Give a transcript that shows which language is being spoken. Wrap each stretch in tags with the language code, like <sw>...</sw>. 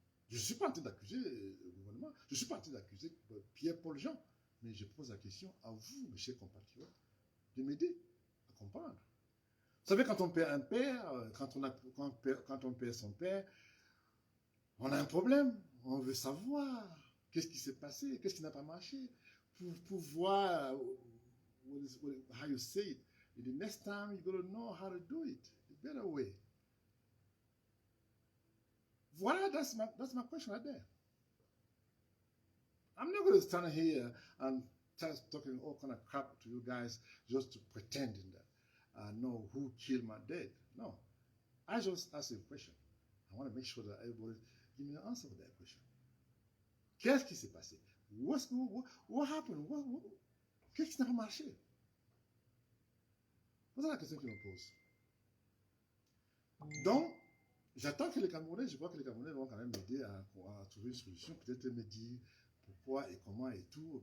<fr>Je ne suis pas en train d'accuser le gouvernement, je ne suis pas en train d'accuser Pierre-Paul Jean, mais je pose la question à vous, mes chers compatriotes, de m'aider à comprendre. Vous savez, quand on perd un père, quand on perd son père, on a un problème, on veut savoir qu'est-ce qui s'est passé, qu'est-ce qui n'a pas marché, pour voir</fr> <en>how you say it. And the next time you're going to know how to do it, the better way. Voilà, that's my question right there. I'm not going to stand here and start talking all kind of crap to you guys just to pretend that I know who killed my dad. No, I just ask a question. I want to make sure that everybody give me an answer to that question.</en> <fr>Qu'est-ce qui s'est passé?</fr> <en>What happened?</en> <fr>Qu'est-ce qui n'a pas marché? Voilà la question que je me pose. Donc, j'attends que les Camerounais, je vois que les Camerounais vont quand même m'aider à trouver une solution, peut-être me dire pourquoi et comment et tout.</fr>